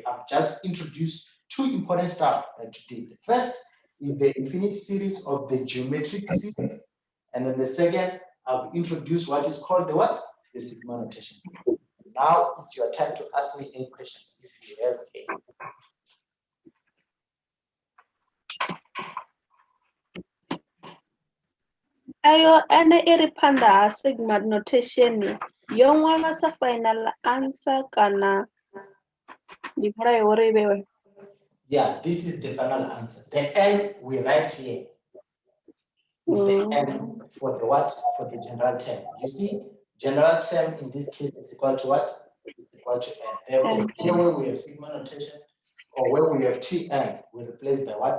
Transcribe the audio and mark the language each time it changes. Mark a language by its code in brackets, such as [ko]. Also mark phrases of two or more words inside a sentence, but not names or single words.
[en] I've just introduced two important stuff today. The first is the infinite series of the geometric series. And then the second, I've introduced what is called the what? The sigma notation. Now it's your time to ask me any questions if you have any. [ve] Ayo ene iri phanḓa ha [en] sigma notation [ve] yo ṅwalwa sa [en] final answer [ve] kana ndi mulayo uri i vhewe? [en] Yeah, this is the final answer. The n we write here is the n for the what? For the general term. You see, general term in this case is equal to what? It's equal to n. Therefore, here where we have sigma notation or where we have Tn, we replace by what?